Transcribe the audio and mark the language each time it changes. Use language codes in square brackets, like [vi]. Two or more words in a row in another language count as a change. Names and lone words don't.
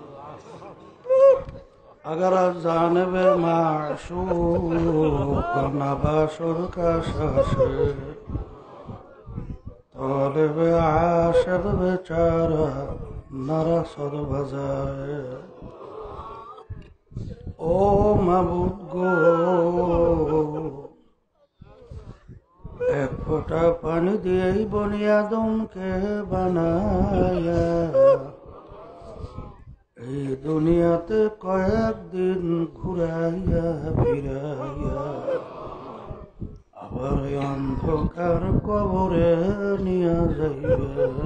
[fa] اگر از جانب معشوق نباشد کشش طالب عاشق بیچاره نرسد بجای. [bn] ও মাবুদ গো এক ফোঁটা পানি দিয়েই বনিয়াদমকে বানায়া এই দুনিয়াতে কয়েকদিন ঘুরাইয়া ফিরাইয়া আবার অন্ধকার কবরে নিয়ে যাইবে।